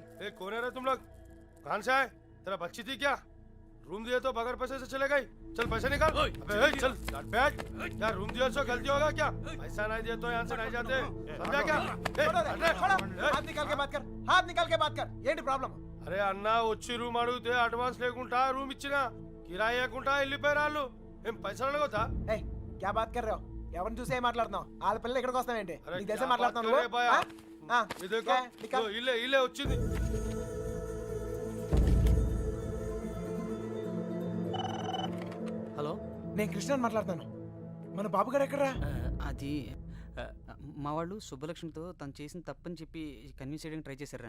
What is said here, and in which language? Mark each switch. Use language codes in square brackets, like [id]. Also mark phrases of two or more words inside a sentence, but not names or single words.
[hi] कौन है रे तुम लोग? कहाँ से आए? तेरा बच्ची थी क्या? रूम दिए तो बगैर पैसे से चले गई? चल पैसे निकाल. अबे चल बैठ. क्या रूम दिया सो गलती होगा क्या? पैसा नहीं दिया तो यहाँ से नहीं जाते. समझा क्या? हाथ निकाल के बात कर, हाथ निकाल के बात कर. [te] ఏంటి ప్రాబ్లం? అరే అన్న, వచ్చి రూమ్ అడిగితే అడ్వాన్స్ లేకుండా రూమ్ ఇచ్చినా, కిరాయి లేకుండా వెళ్ళిపోయారు వాళ్ళు. ఏం పైసలు అడగొద్దా? [hi] ए क्या बात कर రहे हो? [te] ఎవరిని చూసి ఏం మాట్లాడుతున్నావు? వాళ్ళ పిల్లలు ఇక్కడికి వస్తావేంటి? అరే నీకు తెలిసే క్యా మాట్లాడుతున్నావు [hi] बात कर रे भैया? [te] నువ్వు? ఇదేకో ఇల్లే ఇల్లే వచ్చింది. హలో, నేను కృష్ణని మాట్లాడుతాను. మన బాబు గారు ఎక్కడరా? అది మా వాళ్ళు సుబ్బలక్ష్మితో తను చేసిన తప్పని చెప్పి కన్విన్స్ చేయడానికి ట్రై చేశారా.